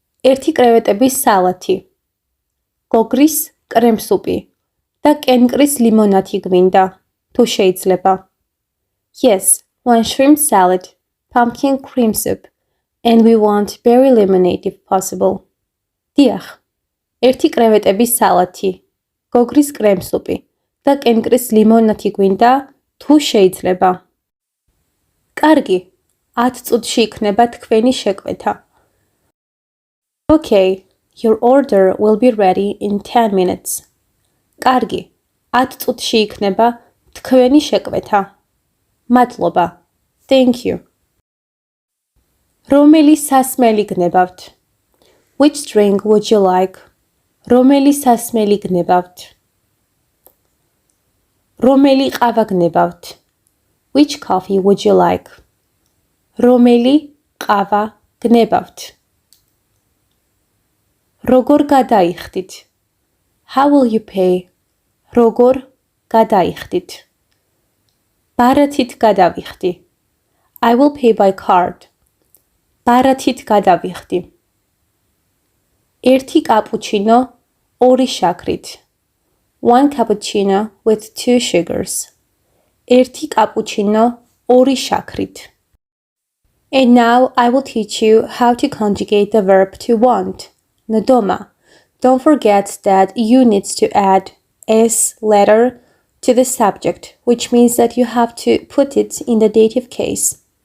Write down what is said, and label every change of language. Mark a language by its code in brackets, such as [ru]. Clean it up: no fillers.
[ka] ერთი კრევეტების სალათი. გოგრის კრემსუპი და კენკრის ლიმონადი გვინდა, თუ შეიძლება. [en] Yes, one shrimp salad, pumpkin cream soup, and we want berry lemonade if possible. [ka] დიახ. ერთი კრევეტების სალათი, გოგრის კრემსუპი და კენკრის ლიმონადი გვინდა, თუ შეიძლება. კარგი. 10 წუთში იქნება თქვენი შეკვეთა. [en] Okay, your order will be ready in 10 minutes. [ka] კარგი. 10 წუთში იქნება თქვენი შეკვეთა. მადლობა. [en] Thank you. [ka] რომელი სასმელი გნებავთ? [en] Which drink would you like? [ka] რომელი სასმელი გნებავთ? რომელი ყავა გნებავთ? [en] Which coffee would you like? [ka] რომელი ყავა გნებავთ? როგორ გადაიხდით? [en] How will you pay? [ka] როგორ გადაიხდით? ბარათით გადავიხდი. [en] I will pay by card. [ka] ბარათით გადავიხდი. ერთი კაპუჩინო, ორი შაქრით. [en] One cappuccino with 2 sugars. [ka] ერთი კაპუჩინო, ორი შაქრით. [en] And now I will teach you how to conjugate the verb to want. ნდომა. Don't forget that you need to add s letter to the subject, which means that you have to put it in the dative case.